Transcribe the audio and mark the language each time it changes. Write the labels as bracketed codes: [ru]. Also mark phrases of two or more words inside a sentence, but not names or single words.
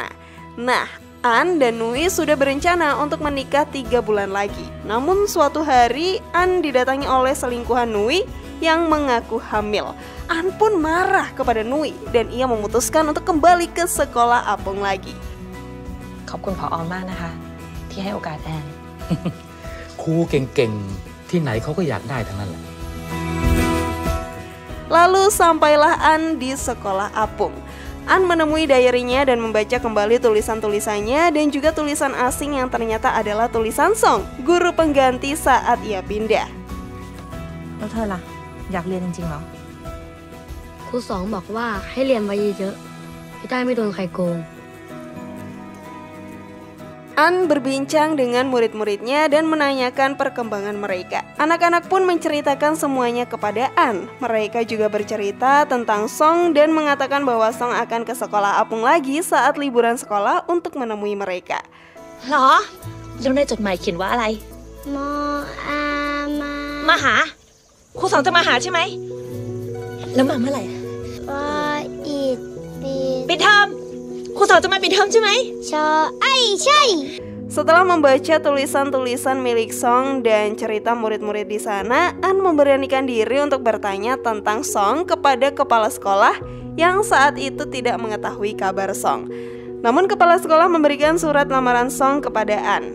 [id] Nah, An dan Nui sudah berencana untuk menikah 3 bulan lagi. Namun suatu hari An didatangi oleh selingkuhan Nui yang mengaku hamil. An pun marah kepada Nui dan ia memutuskan untuk kembali ke sekolah apung lagi. [th] ขอบคุณผอ.มากนะคะที่ให้โอกาสแอน ครูเก่งๆที่ไหนเขาก็อยากได้ทั้งนั้นแหละ [id] Lalu sampailah An di sekolah apung. An menemui diary-nya dan membaca kembali tulisan-tulisannya dan juga tulisan asing yang ternyata adalah tulisan Song, guru pengganti saat ia pindah. [th] แล้วเธอล่ะอยากเรียนจริงๆเหรอ ครูสองบอกว่าให้เรียนไว้เยอะๆจะได้ไม่โดนใครโกง [id] An berbincang dengan murid-muridnya dan menanyakan perkembangan mereka. Anak-anak pun menceritakan semuanya kepada An. Mereka juga bercerita tentang Song dan mengatakan bahwa Song akan ke sekolah apung lagi saat liburan sekolah untuk menemui mereka. [th] เหรอแล้วในจดหมายเขียนว่าอะไร โมอามา มาหาครูสองจะมาหาใช่ไหมแล้วมาเมื่อไหร่ วออีดปี ปิดเทอมครูสองจะมาปิดเทอมใช่ไหม ชอไอใช่ [id] Setelah membaca tulisan-tulisan milik Song dan cerita murid-murid di sana, An memberanikan diri untuk bertanya tentang Song kepada kepala sekolah yang saat itu tidak mengetahui kabar Song. Namun kepala sekolah memberikan surat lamaran Song kepada An.